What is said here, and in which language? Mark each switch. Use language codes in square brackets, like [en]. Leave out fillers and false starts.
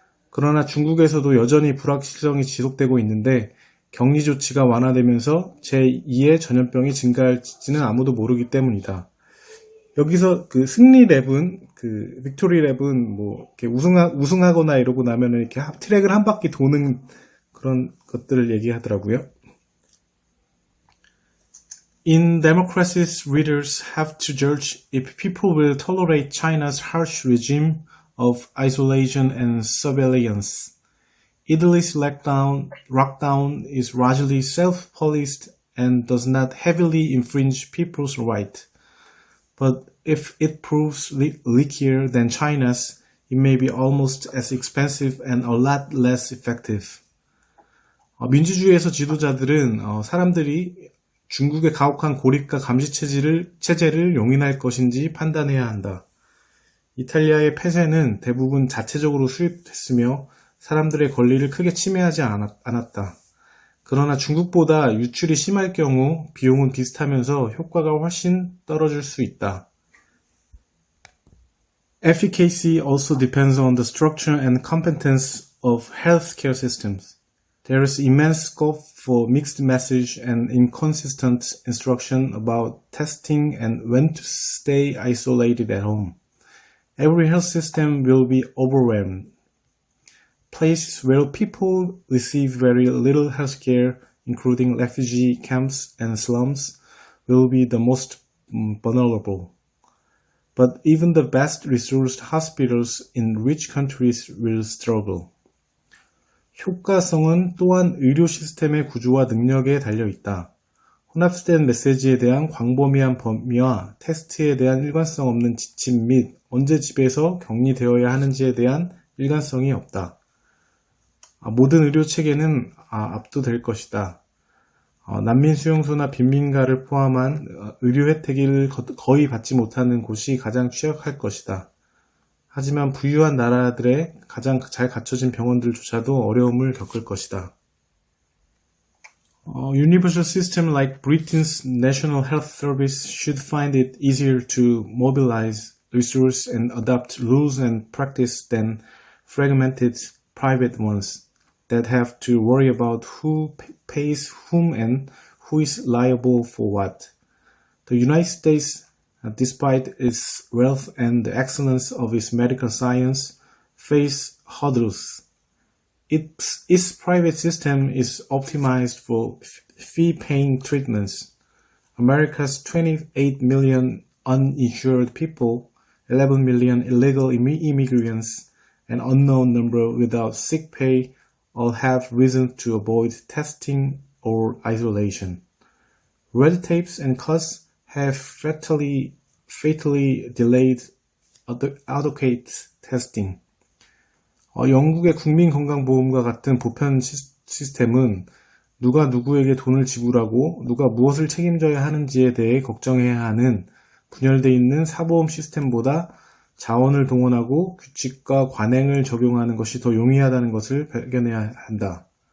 [ko] 그러나 중국에서도 여전히 불확실성이 지속되고 있는데 격리 조치가 완화되면서 제2의 전염병이 증가할지는 아무도 모르기 때문이다. 여기서 그 승리 랩은 그 빅토리 랩은 뭐 이렇게 우승하거나 이러고 나면은 이렇게 트랙을 한 바퀴 도는 그런 것들을 얘기하더라고요. [en] In democracies, readers have to judge if people will tolerate China's harsh regime of isolation and surveillance. Italy's lockdown is largely self-policed and does not heavily infringe people's rights. But if it proves leakier than China's, it may be almost as expensive and a lot less effective. [ko] 민주주의에서 지도자들은 사람들이 중국의 가혹한 고립과 감시 체제를 용인할 것인지 판단해야 한다. 이탈리아의 폐쇄는 대부분 자체적으로 수립됐으며 사람들의 권리를 크게 침해하지 않았다. 그러나 중국보다 유출이 심할 경우 비용은 비슷하면서 효과가 훨씬 떨어질 수 있다. [en] Efficacy also depends on the structure and competence of healthcare systems. There is immense scope for mixed message and inconsistent instruction about testing and when to stay isolated at home. Every health system will be overwhelmed. Places where people receive very little health care, including refugee camps and slums, will be the most vulnerable. But even the best resourced hospitals in rich countries will struggle. [ko] 효과성은 또한 의료 시스템의 구조와 능력에 달려있다. 혼합된 메시지에 대한 광범위한 범위와 테스트에 대한 일관성 없는 지침 및 언제 집에서 격리되어야 하는지에 대한 일관성이 없다. 모든 의료 체계는 압도될 것이다. 난민 수용소나 빈민가를 포함한 의료 혜택을 거의 받지 못하는 곳이 가장 취약할 것이다. 하지만 부유한 나라들의 가장 잘 갖춰진 병원들조차도 어려움을 겪을 것이다. [en] Universal system like Britain's National Health Service should find it easier to mobilize resources and adopt rules and practice than fragmented private ones that have to worry about who pays whom and who is liable for what. The United States, despite its wealth and the excellence of its medical science, face hurdles. Its private system is optimized for fee-paying treatments. America's 28 million uninsured people, 11 million illegal immigrants, an unknown number without sick pay all have reason to avoid testing or isolation. Red tapes and costs have fatally delayed adequate testing. [ko] 영국의 국민건강보험과 같은 보편 시스템은 누가 누구에게 돈을 지불하고 누가 무엇을 책임져야 하는지에 대해 걱정해야 하는 분열되어 있는 사보험 시스템보다 자원을 동원하고 규칙과 관행을 적용하는 것이 더 용이하다는 것을 발견해야 한다.